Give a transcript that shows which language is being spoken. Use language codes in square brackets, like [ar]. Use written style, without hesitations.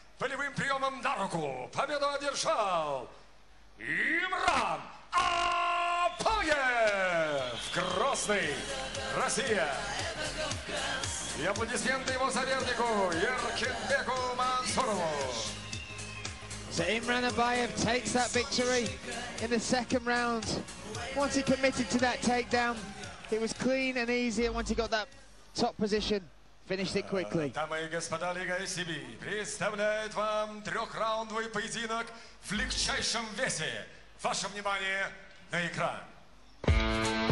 [ru] Полевым приемом на руку победу одержал Имран Апаев, Красный, Россия. И аплодисменты его сопернику Еркинбеку Мансурову. [en] So Imran Abayev takes that victory in the second round. Once he committed to that takedown, it was clean and easy, and once he got that top position, finished it quickly. [ru] Дамы и господа, Лига ICB представляет вам трехраундовый поединок в легчайшем весе. Ваше внимание на экран.